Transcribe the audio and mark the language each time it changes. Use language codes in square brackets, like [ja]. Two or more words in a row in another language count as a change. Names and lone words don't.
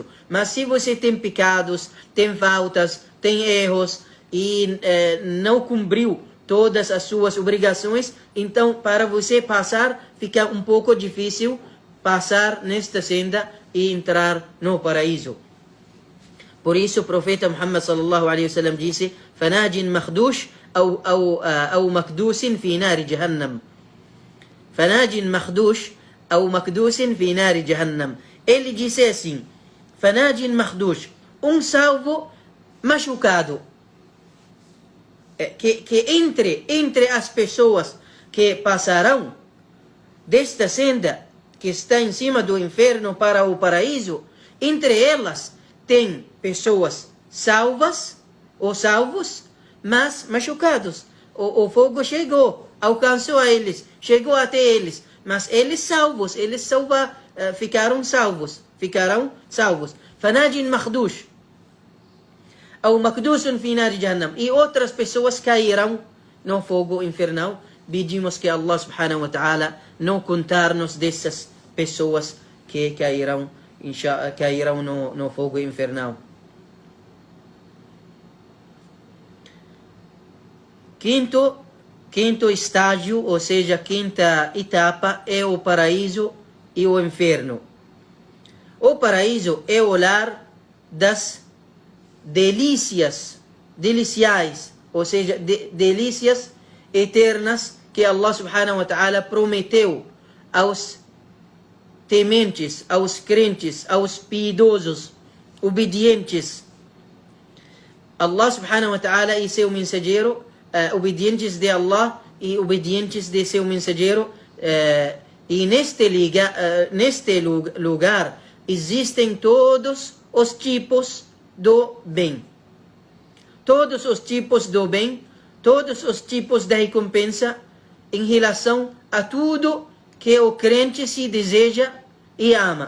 [pt] Mas se você tem pecados, tem faltas, tem erros e não cumpriu todas as suas obrigações, então para você passar fica um pouco difícil passar nesta senda e entrar no paraíso. Por isso o profeta Muhammad [ar] صلى الله عليه وسلم [pt] disse: [ar] "فناج مخدوش أو مكدوس في نار جهنم." فناج مخدوش أو مكدوس في نار جهنم. [pt] Ele disse assim: [ar] فناج مخدوش, [pt] salvo machucado, que entre as pessoas que passarão desta senda que está em cima do inferno para o paraíso, entre elas tem pessoas salvas ou salvos, mas machucados. O fogo chegou, alcançou a eles, chegou até eles, mas eles salvos, ficaram salvos. [ar] فناج مخدوش أو مكدوس في نار جهنم. [pt] E outras pessoas cairão no fogo infernal. Pedimos que Allah [ar] سبحانه وتعالى [pt] não contar-nos dessas pessoas que cairão no fogo infernal. Quinto estágio, ou seja, quinta etapa, é o paraíso e o inferno. O paraíso é o lar das delícias, ou seja, delícias eternas que Allah [ar] سبحانه وتعالى [pt] prometeu aos tementes, aos crentes, aos piedosos, obedientes. Allah [ar] سبحانه وتعالى [pt] e seu mensageiro, obedientes de Allah e obedientes de seu mensageiro, e neste lugar existem todos os tipos do bem. Todos os tipos do bem, todos os tipos da recompensa em relação a tudo que o crente se deseja e ama.